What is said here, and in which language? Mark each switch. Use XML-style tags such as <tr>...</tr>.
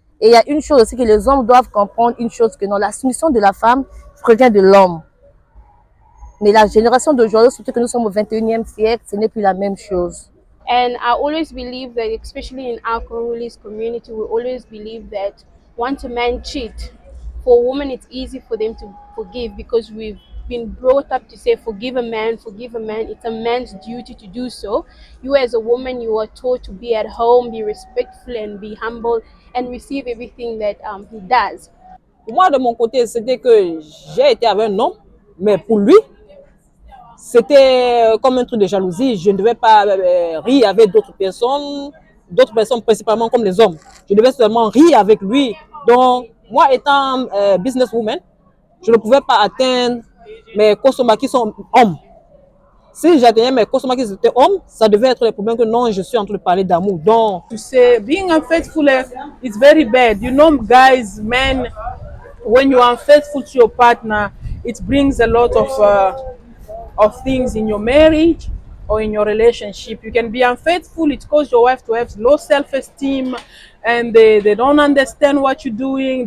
<fr>Et il y a une chose aussi que les hommes doivent comprendre, une chose que non, la soumission de la femme provient de l'homme. Mais la génération d'aujourd'hui, surtout que nous sommes au 21e siècle, ce n'est plus la même chose.</fr> <en>And I always believe that, especially in our Congolese community, we always believe that once a man cheats, for a woman it's easy for them to forgive because we've been brought up to say forgive a man, forgive a man. It's a man's duty to do so. You as a woman, you are taught to be at home, be respectful and be humble and receive everything that he does.</en> <fr>Moi, de mon côté, c'était que j'ai été avec un homme, mais pour lui, c'était comme un truc de jalousie. Je ne devais pas rire avec d'autres personnes principalement comme les hommes. Je devais seulement rire avec lui. Donc, moi étant businesswoman, je ne pouvais pas atteindre mes customers qui sont hommes. Si j'atteignais mes customers qui étaient hommes, ça devait être le problème que non, je suis en train de parler d'amour. Donc,</fr> <en>to say being unfaithful is very bad. You know, guys, men, when you are unfaithful to your partner, it brings a lot of things in your marriage or in your relationship. You can be unfaithful, it causes your wife to have low self-esteem and they don't understand what you're doing.</en>